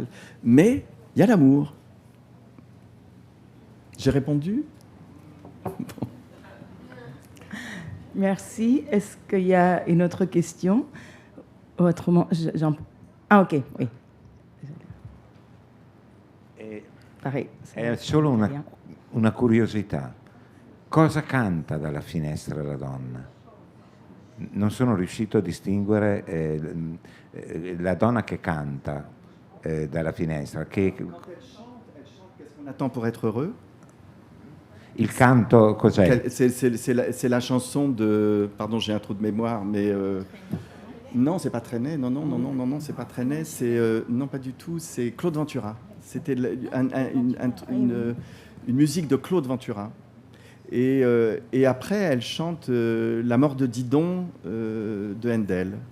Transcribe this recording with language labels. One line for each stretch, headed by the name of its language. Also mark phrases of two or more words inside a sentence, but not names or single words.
French: Mais il y a l'amour. J'ai répondu? Bon. Merci. Est-ce qu'il y a une autre question? Autrement, Ah, ok, oui. Pareil.
Italian: È solo una curiosità. Cosa canta dalla finestra la donna? Non sono riuscito a distinguere la donna che canta dalla finestra.
French: Quand elle chante, qu'est-ce qu'on attend pour être heureux?
Italian: Il canto cos'è?
French: C'est la chanson de... Pardon, j'ai un trou de mémoire, mais... Non, c'est pas Trenet. Non, c'est pas Trenet. Non, pas du tout. C'est Claude Ventura. C'était une musique de Claude Ventura. Et après, elle chante La mort de Didon de Handel.